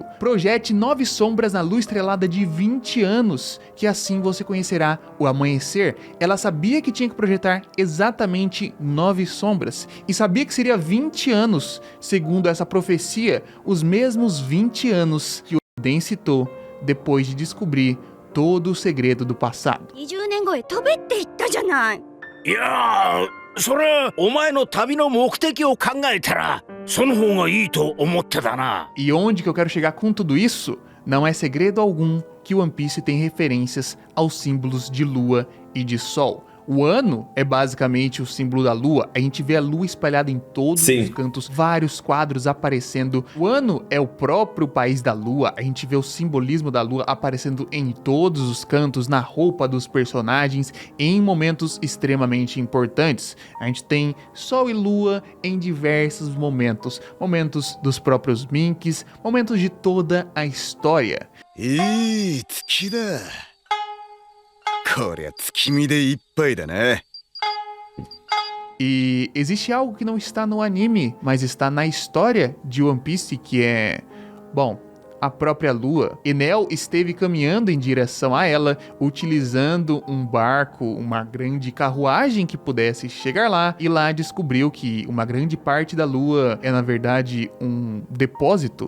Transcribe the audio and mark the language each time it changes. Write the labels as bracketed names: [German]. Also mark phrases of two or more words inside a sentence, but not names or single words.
[Portuguese] Projete 9 sombras na lua estrelada de 20 anos, que assim você conhecerá o amanhecer. Ela sabia que tinha que projetar exatamente 9 sombras, e sabia que seria 20 anos, segundo essa profecia, os mesmos 20 anos que o Oden citou depois de descobrir todo o segredo do passado. [Japanese] 20 年後へ飛べって言ったじゃない。いやー、それはお前の旅の目的を考えたらその方がいいと思ってたな。 [Portuguese] E onde que eu quero chegar com tudo isso? Não é segredo algum que One Piece tem referências aos símbolos de lua e de sol. O ano é basicamente o símbolo da lua. A gente vê a lua espalhada em todos os cantos, vários quadros aparecendo. O ano é o próprio país da lua. A gente vê o simbolismo da lua aparecendo em todos os cantos, na roupa dos personagens, em momentos extremamente importantes. A gente tem sol e lua em diversos momentos. Momentos dos próprios Minks, momentos de toda a história. [Japanese] いい月だ。こりゃ月見でいっぱいだね。 [Portuguese] E existe algo que não está no anime, mas está na história de One Piece, que é... Bom, a própria lua. Enel esteve caminhando em direção a ela, utilizando um barco, uma grande carruagem que pudesse chegar lá, e lá descobriu que uma grande parte da lua é, na verdade, um depósito.